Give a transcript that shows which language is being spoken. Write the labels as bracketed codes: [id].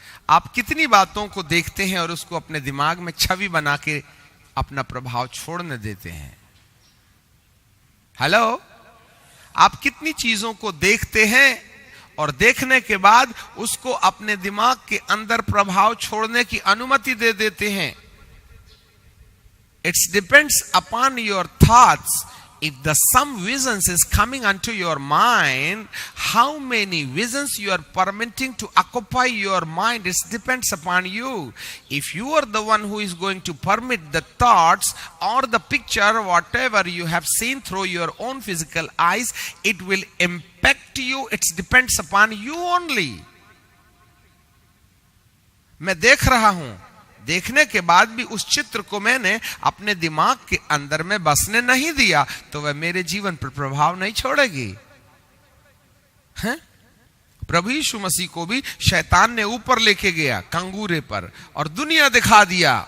[hi] आप कितनी बातों को देखते हैं और उसको अपने दिमाग में छवि बना के अपना प्रभाव छोड़ने देते हैं। हेलो, आप कितनी चीजों को देखते हैं और देखने के बाद उसको अपने दिमाग के अंदर प्रभाव छोड़ने की अनुमति दे देते हैं। [en] It depends upon your thoughts. If the some visions is coming unto your mind, how many visions you are permitting to occupy your mind, it depends upon you. If you are the one who is going to permit the thoughts or the picture, whatever you have seen through your own physical eyes, it will impact you. It depends upon you only. [hi] मैं देख रहा हूं, देखने के बाद भी उस चित्र को मैंने अपने दिमाग के अंदर में बसने नहीं दिया, तो वह मेरे जीवन पर प्रभाव नहीं छोड़ेगी। हैं? प्रभु यीशु मसीह को भी शैतान ने ऊपर लेके गया कंगूरे पर और दुनिया दिखा दिया।